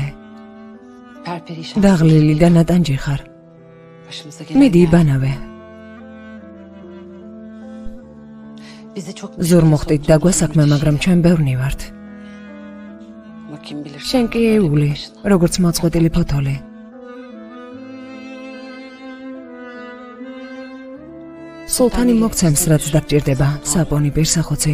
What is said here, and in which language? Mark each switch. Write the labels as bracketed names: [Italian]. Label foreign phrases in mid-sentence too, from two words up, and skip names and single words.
[Turkish] Perperişan. [Georgian] დაღლილი და ნატანჯი ხარ. Başımıza მიდი იბანავე. [Turkish] Bizi çok [Georgian] ზურ მოხდით დაგვასაქმე, მაგრამ ჩვენ ბევრნი ვართ. [Turkish] Ama kim bilir. [Georgian] შენ კი ეული, როგორც მოწყვეტილი ფოთოლი. სულთანი მოგცემს, რაც დაგჭირდება, საპონი პირსახოცი.